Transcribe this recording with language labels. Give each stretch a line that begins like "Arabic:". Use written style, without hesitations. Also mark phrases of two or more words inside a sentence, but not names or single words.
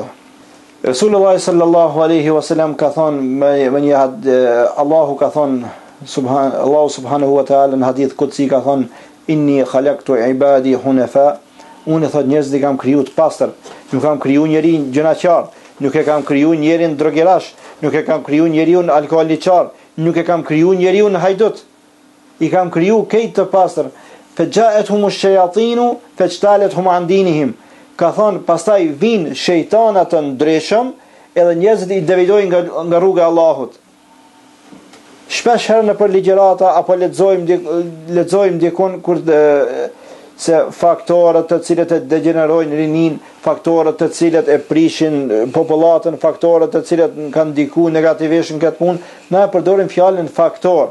Albanian: Resulullah
Arabic: صلى الله عليه وسلم
Albanian: ka thonë me një Allahu ka thonë Allahu
Arabic: سبحانه وتعالى
Albanian: në
Arabic: حديث قدسي
Albanian: ka thonë
Arabic: إني خلقت عبادي حنفاء.
Albanian: Unë thot njerëzit i kam kriju të pastër, nuk kam kriju njerin gjënaqar, nuk e kam kriju njerin drogerash, nuk e kam kriju njeriun alkooliqar, nuk e kam kriju njeriun hajdut. I kam kriju këtë të pastër.
Arabic: فجاءتهم الشياطين فاجتالتهم عن دينهم.
Albanian: Ka thon pastaj vin shejtanat të ndryshëm edhe njerëzit i devijojnë nga rruga e Allahut. Shpesh herë në për ligjërata apo lexojmë dikon kur se faktorët të cilët e degenerojnë rinin, faktorët të cilët e prishin popullatën, faktorët të cilët kanë ndikuar negativisht në këtë punë, na e përdorim fjalën faktor.